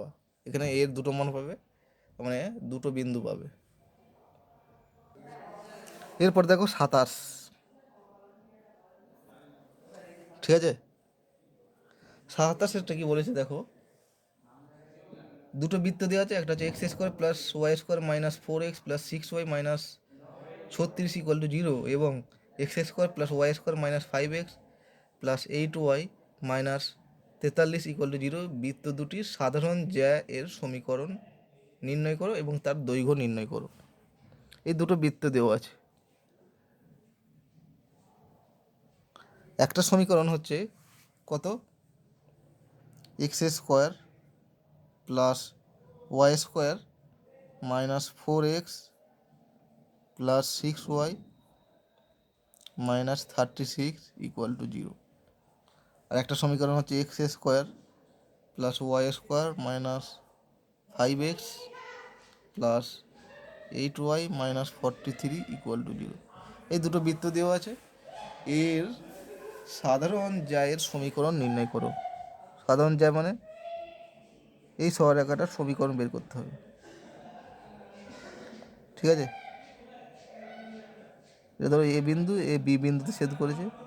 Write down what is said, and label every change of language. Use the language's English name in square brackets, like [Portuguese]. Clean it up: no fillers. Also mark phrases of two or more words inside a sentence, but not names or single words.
[Bangla] এখানে এর দুটো মান পাবে, মানে দুটো বিন্দু পাবে। এরপর দেখো 27, ঠিক আছে, 27-এরটা কি বলেছে দেখো, দুটো বৃত্ত দেওয়া আছে, একটা হচ্ছে x² + y² - 4x + 6y - 36 = 0 এবং x² + y² - 5x + 8y - 43 = 0 বৃত্ত দুটির সাধারণ জ্যা এর সমীকরণ নির্ণয় করো এবং তার দৈর্ঘ্য নির্ণয় করো। এই দুটো বৃত্ত দেওয়া আছে। একটা সমীকরণ হচ্ছে কত, x² + y² - 4x + 6y - 36 = 0। আর একটা সমীকরণ হচ্ছে x² + y² - 5x + 8y - 43 = 0। এই দুটো বৃত্ত দেওয়া আছে, এর সাধারণ জ্যায়ের সমীকরণ নির্ণয় করো। সাধারণ জ্যা মানে এই সরলরেখাটার সমীকরণ বের করতে হবে। ঠিক আছে, এটা ধরো এ বিন্দু, এ বি বিন্দুতে ছেদ করেছে।